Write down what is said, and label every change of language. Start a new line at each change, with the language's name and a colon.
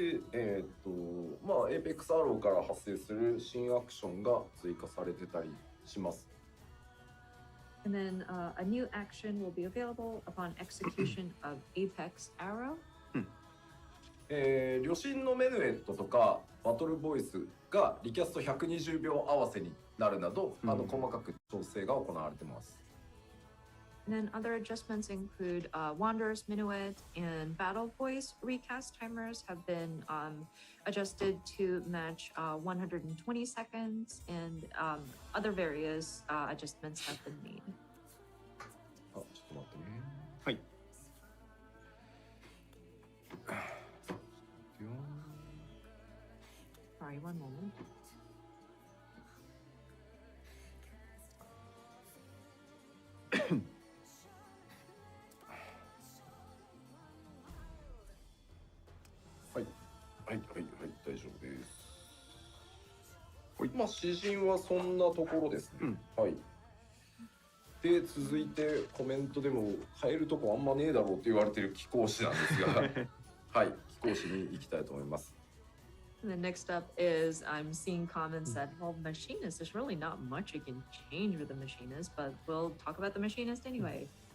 Japanese: で、まあ、エーペックスアローから発生する新アクションが追加されてたりします。
English: And then a new action will be available upon execution of Apex Arrow.
Japanese: 旅心のメヌエットとかバトルボイスがリキャスト120秒合わせになるなど、細かく調整が行われています。
English: And then other adjustments include Wanderer's Minuet and Battle Voice recast timers have been adjusted to match 120 seconds, and other various adjustments have been made.
Japanese: ちょっと待ってね。はい。
English: Sorry, one moment.
Japanese: はい、大丈夫です。まあ、詩人はそんなところですね。はい。で、続いてコメントでも変えるとこあんまねえだろうって言われてる貴公子なんですが、はい、貴公子に行きたいと思います。
English: And then next up is I'm seeing comments that, well, machinist, there's really not much you can change with the machinist, but we'll talk about the machinist anyway.